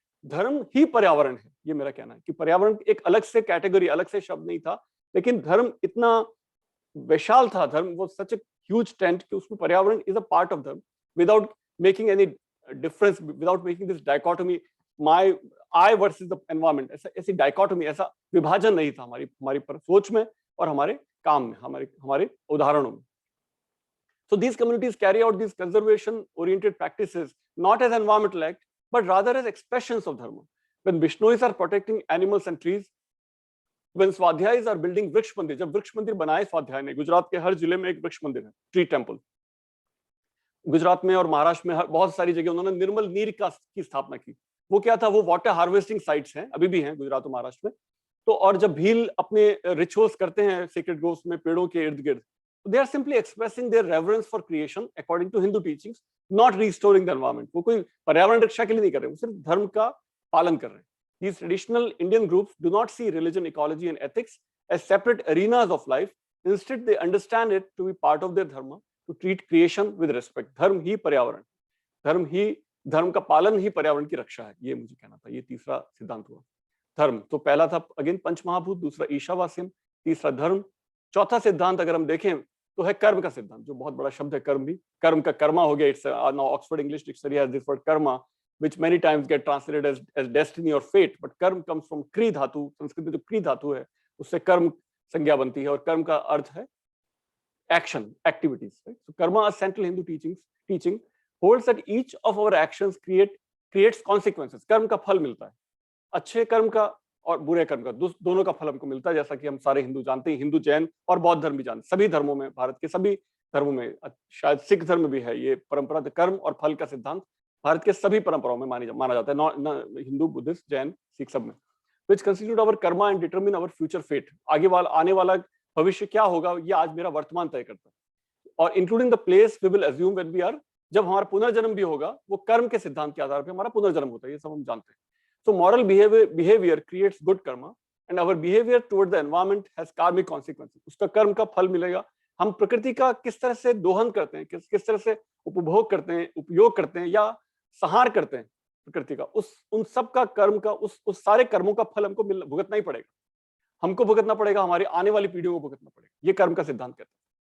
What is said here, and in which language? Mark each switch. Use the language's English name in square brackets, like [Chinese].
[Hindi] धर्म ही पर्यावरण है, ये मेरा कहना है कि पर्यावरण एक अलग से कैटेगरी, अलग से शब्द नहीं था, लेकिन धर्म इतना विशाल था, धर्म वो [English] such a huge tent [Hindi] कि उसमें पर्यावरण [English] is a part of धर्म, without making any difference, without making this dichotomy, my I versus the environment, [Hindi] ऐसी डायकोटोमी, ऐसा विभाजन नहीं था हमारी सोच में और हमारे काम में, हमारे उदाहरणों में। [English] So these communities carry out these conservation oriented practices not as environmental act but rather as expressions of dharma. When Bishnois are protecting animals and trees, when Swadhyayis are building [Hindi] वृक्ष मंदिर, जब वृक्ष मंदिर बनाए स्वाध्याय ने, गुजरात के हर जिले में एक वृक्ष मंदिर है, ट्री टेम्पल, गुजरात में और महाराष्ट्र में बहुत सारी जगह उन्होंने निर्मल नीर की स्थापना की। वो क्या था, वो वाटर हार्वेस्टिंग साइट्स हैं, अभी भी हैं गुजरात और महाराष्ट्र में। तो और जब भील अपने रिचुअल्स करते हैं सेक्रेड ग्रोव्स में पेड़ों के इर्द गिर्द, [English] they are simply expressing their reverence for creation according to Hindu teachings, not restoring the environment. [Hindi] वो कोई पर्यावरण रक्षा के लिए नहीं कर रहे, वो सिर्फ धर्म का पालन कर रहे हैं। [English] These traditional Indian groups do not see religion, ecology and ethics as separate arenas of life. Instead, they understand it to be part of their dharma, to treat creation with respect. [Hindi] धर्म ही पर्यावरण, धर्म का पालन ही पर्यावरण की रक्षा है, ये मुझे कहना था। ये तीसरा सिद्धांत हुआ। धर्म तो पहला था अगेन पंचमहाभूत, दूसरा ईशावास्यम, तीसरा धर्म। चौथा सिद्धांत अगर हम देखें तो है कर्म का सिद्धांत, जो बहुत बड़ा शब्द है कर्म भी, कर्म का कर्मा हो गया। [English] it's now Oxford English dictionary has this word karma, which many times get translated as destiny or fate, but karma comes from kri dhatu, [Hindi] संस्कृत में जो क्री धातु है उससे कर्म संज्ञा बनती है, और कर्म का अर्थ है [English] action, activities, right? So karma, a central Hindu teaching holds that each of our actions creates consequences. [Hindi] कर्म का फल मिलता है, अच्छे कर्म का और बुरे कर्म का, दोनों का फल हमको मिलता है, जैसा कि हम सारे हिंदू जानते हैं, हिंदू, जैन और बौद्ध धर्म भी जानते हैं। सभी धर्मों में, भारत के सभी धर्मों में, शायद सिख धर्म में भी है ये परंपरा, कर्म और फल का सिद्धांत भारत के सभी परंपराओं में माना जाता है, हिंदू, बुद्धिस्ट, जैन, सिख सब में। [English] which constitute our karma and determine our future fate. [Hindi] आने वाला भविष्य क्या होगा, ये आज मेरा वर्तमान तय करता है। और [English] including the place we will assume when we are, [Hindi] जब हमारा पुनर्जन्म भी होगा, वो कर्म के सिद्धांत के आधार पर हमारा पुनर्जन्म होता है, ये सब हम जानते हैं। [English] So moral behavior creates good karma and our behavior toward the environment has karmic consequences. [Hindi] उसका कर्म का फल मिलेगा। हम प्रकृति का किस तरह से दोहन करते हैं, किस तरह से उपभोग करते हैं, उपयोग करते हैं या संहार करते हैं प्रकृति का, उन सब का कर्म का, उस सारे कर्मों का फल हमको भुगतना ही पड़ेगा, हमको भुगतना पड़ेगा, हमारी आने वाली पीढ़ियों को भुगतना पड़ेगा। ये कर्म का सिद्धांत कहते हैं।